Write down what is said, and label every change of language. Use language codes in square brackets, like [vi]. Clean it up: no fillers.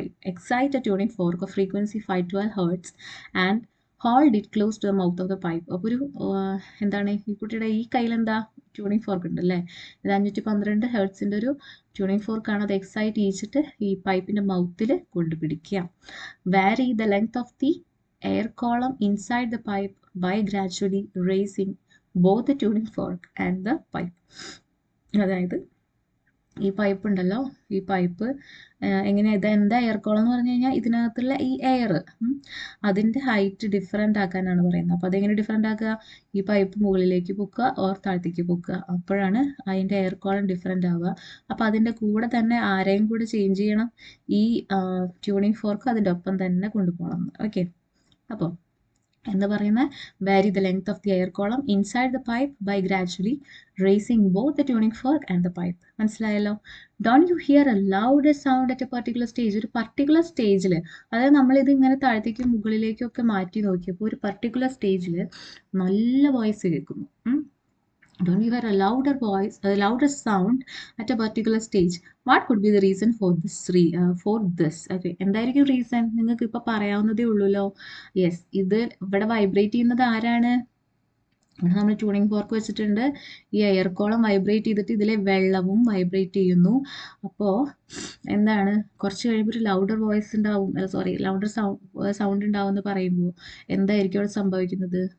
[en] Excite a tuning fork of frequency 512 Hz and hold it close to the mouth of the pipe. [ml] അപ്പോൾ ഒരു എന്താണ് ഈ കുട്ടിയുടെ ഈ കയ്യിൽ എന്താ ട്യൂണിങ് ഫോർക്ക് ഉണ്ട് അല്ലേ? ഇത് 512 ഹെർട്സിൻ്റെ ഒരു ട്യൂണിങ് ഫോർക്കാണ്. അത് എക്സൈറ്റ് ചെയ്യിച്ചിട്ട് ഈ പൈപ്പിൻ്റെ മൗത്തിൽ കൊണ്ടുപിടിക്കുക. [en] Vary the length of the air column inside the pipe by gradually raising both the tuning fork and the pipe. [ml] അതായത് ഈ പൈപ്പ് ഉണ്ടല്ലോ, ഈ പൈപ്പ് എങ്ങനെയാ, ഇത് എന്താ എയർ കോളം എന്ന് പറഞ്ഞു കഴിഞ്ഞാൽ ഇതിനകത്തുള്ള ഈ എയർ അതിൻ്റെ ഹൈറ്റ് ഡിഫറെൻ്റ് ആക്കാനാണ് പറയുന്നത്. അപ്പോൾ അതെങ്ങനെ ഡിഫറെൻ്റ് ആക്കുക? ഈ പൈപ്പ് മുകളിലേക്ക് പൊക്കുക ഓർ താഴത്തേക്ക് പൊക്കുക, അപ്പോഴാണ് അതിൻ്റെ എയർ കോളം ഡിഫറെൻ്റ് ആവുക. അപ്പോൾ അതിൻ്റെ കൂടെ തന്നെ ആരെയും കൂടെ ചേഞ്ച് ചെയ്യണം, ഈ ട്യൂണിങ് ഫോർക്ക് അതിൻ്റെ ഒപ്പം തന്നെ കൊണ്ടുപോകണം. ഓക്കെ, അപ്പോൾ എന്താ പറയുന്നത്, [en] vary the length of the air column inside the pipe by gradually raising both the tuning fork and the pipe. [ml] മനസ്സിലായല്ലോ? [en] Don't you hear a louder sound at a particular stage? ഒരു particular സ്റ്റേജിൽ, അതായത് നമ്മളിത് ഇങ്ങനെ താഴത്തേക്കും മുകളിലേക്കും ഒക്കെ മാറ്റി നോക്കിയപ്പോൾ ഒരു പർട്ടിക്കുലർ സ്റ്റേജിൽ നല്ല വോയിസ് കേൾക്കുന്നു. Don't you hear a louder voice, a louder sound at a particular stage? What could be the reason for this? [ml] Okay, എന്തായിരിക്കും റീസൺ? നിങ്ങൾക്ക് ഇപ്പൊ പറയാവുന്നതേ ഉള്ളൂല്ലോ. യെസ്, ഇത് ഇവിടെ വൈബ്രേറ്റ് ചെയ്യുന്നത് ആരാണ്? ഇവിടെ നമ്മൾ ട്യൂണിംഗ് ഫോർക്ക് വെച്ചിട്ടുണ്ട്. ഈ എയർ കോളം വൈബ്രേറ്റ് ചെയ്തിട്ട് ഇതിലെ വെള്ളവും വൈബ്രേറ്റ് ചെയ്യുന്നു. അപ്പോൾ എന്താണ്, കുറച്ച് കഴിയുമ്പോൾ ഒരു ലൗഡർ വോയിസ് ഉണ്ടാവും, ലൗഡർ സൗണ്ട് ഉണ്ടാവും എന്ന് പറയുമ്പോൾ എന്തായിരിക്കും അവിടെ സംഭവിക്കുന്നത്?